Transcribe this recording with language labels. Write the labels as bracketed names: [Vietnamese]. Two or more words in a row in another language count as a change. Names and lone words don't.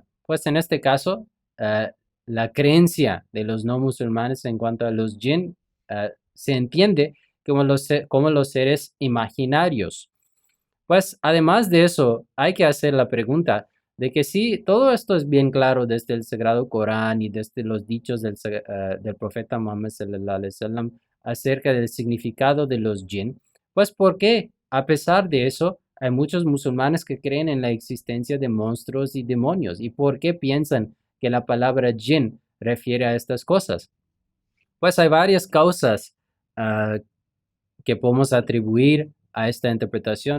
[Spanish] Pues en este caso, la creencia de los no musulmanes en cuanto a los jinn se entiende como los seres imaginarios. Pues además de eso, hay que hacer la pregunta de que si todo esto es bien claro desde el Sagrado Corán y desde los dichos del profeta Muhammad [Arabic] صلى الله عليه وسلم [Spanish] acerca del significado de los jinn, pues ¿por qué, a pesar de eso, hay muchos musulmanes que creen en la existencia de monstruos y demonios? ¿Y por qué piensan que la palabra jinn refiere a estas cosas? Pues hay varias causas que podemos atribuir a esta interpretación.